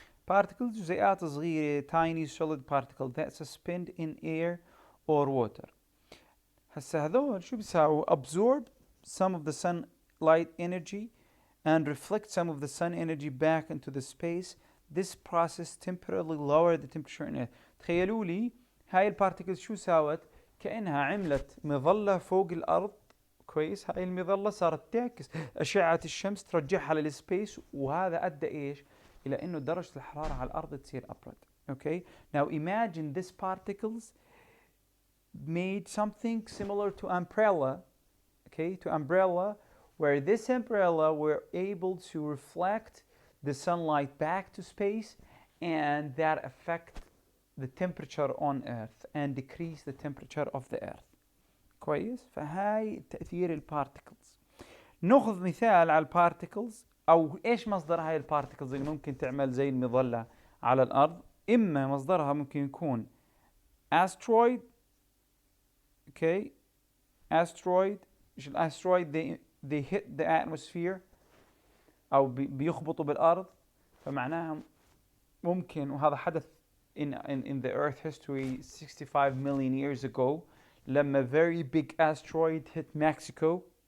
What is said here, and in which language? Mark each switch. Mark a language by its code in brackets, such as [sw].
[en] particles [ar] جزيئات صغيرة [en] tiny solid particles that suspend in air or water. [ar] هسا هذول شو بيساووا؟ [en] absorb some of the sunlight energy and reflect some of the sun energy back into the space. This process temporarily lower the temperature in air. [ar] تخيلوا لي هاي البارتيكلز شو ساوت؟ كأنها عملت مظلة فوق الأرض. كويس. هاي المظلة صارت تعكس أشعة الشمس ترجعها للسبيس، وهذا أدى إيش؟ إلى إنه درجة الحرارة على الأرض تصير أبرد. [en] Okay. Now imagine these particles made something similar to umbrella. Okay, to umbrella, where this umbrella were able to reflect the sunlight back to space, and that affect the temperature on Earth and decrease the temperature of the Earth. [ar] كويس. فهاي تأثير البارتيكلز. ناخذ مثال على البارتيكلز، أو إيش مصدر هاي البارتيكلز اللي ممكن تعمل زي المظلة على الأرض. إما مصدرها ممكن يكون asteroid. [en] okay, asteroid. [ar] مش الأسترويد [en] they hit the atmosphere [ar] أو بيخبطوا بالأرض، فمعناها ممكن، وهذا حدث [en] in the Earth history 65 million years ago [ar] لما [en] very big asteroid hit Mexico.